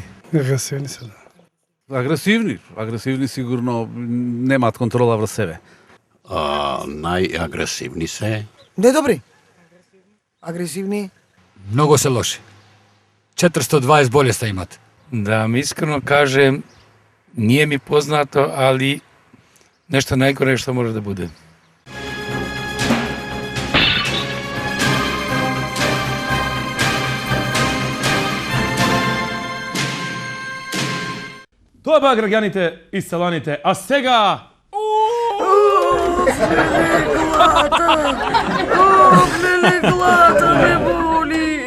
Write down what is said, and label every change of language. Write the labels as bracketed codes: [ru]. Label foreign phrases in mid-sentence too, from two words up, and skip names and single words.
[mk] Агресивни се, да. Агресивни сигурно немаат контрола врз себе. Најагресивни се. Недобри. Агресивни. Многу се лоши. 420 болеста имат. Да ми искрено кажем, [sr] nije mi poznato, ali nešto najgore što može da bude. [mk] Тоа беа граѓаните и селаните, а сега... Глата ме боли.